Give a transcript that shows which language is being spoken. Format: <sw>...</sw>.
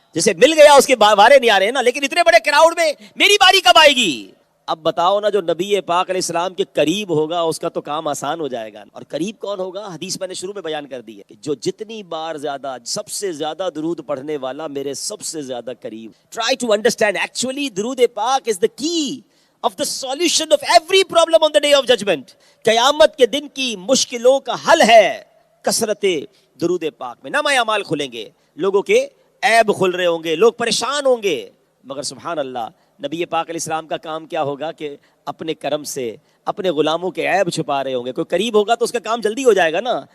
<ur>جسے مل گیا اس کے وارے نہیں آ رہے نا, لیکن اتنے بڑے کراؤڈ میں میری باری کب آئے گی؟ اب بتاؤ نا, جو نبی پاک علیہ السلام کے قریب ہوگا اس کا تو کام آسان ہو جائے گا. اور قریب کون ہوگا؟ حدیث میں نے شروع میں بیان کر دی ہے کہ جو جتنی بار زیادہ, سب سے زیادہ درود پڑھنے والا میرے سب سے زیادہ قریب.</ur> <en>Try to understand, actually درود پاک is the key of the solution of every problem on the day of judgment.</en> <ur>قیامت کے دن کی مشکلوں کا حل ہے کثرت درود پاک میں. نامہ اعمال کھلیں گے, لوگوں کے عیب کھل رہے ہوں گے, لوگ پریشان ہوں گے, مگر سبحان اللہ نبی پاک علیہ السلام کا کام کیا ہوگا کہ اپنے کرم سے اپنے غلاموں کے عیب چھپا رہے ہوں گے. کوئی قریب ہوگا تو اس کا کام جلدی ہو جائے گا نا.</ur>